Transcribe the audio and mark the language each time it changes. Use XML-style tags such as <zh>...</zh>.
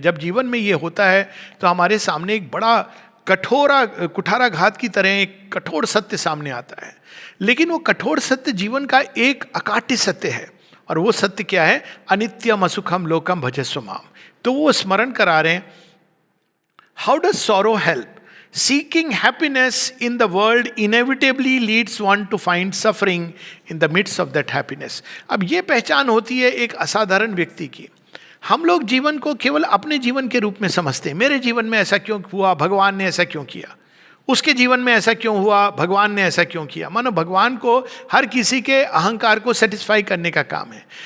<hi>जब जीवन में ये होता है तो हमारे सामने एक बड़ा कुठाराघात की तरह एक कठोर सत्य सामने आता है, लेकिन वो कठोर सत्य जीवन का एक अकाट्य सत्य है, और वो सत्य क्या है?</hi> <sa>अनित्यम असुखम लोकम भजस्व माम।</sa> <hi>तो वो स्मरण करा रहे हैं,</hi> <en>How does sorrow help? Seeking happiness in the world inevitably leads one to find suffering in the midst of that happiness.</en> <hi>अब ये पहचान होती है एक असाधारण व्यक्ति की। हम लोग जीवन को केवल अपने जीवन के रूप में समझते हैं। मेरे जीवन में ऐसा क्यों हुआ, भगवान ने ऐसा क्यों किया, उसके जीवन में ऐसा क्यों हुआ, भगवान ने ऐसा क्यों किया। मानो भगवान को हर किसी के अहंकार को सेटिस्फाई करने का काम है।</hi>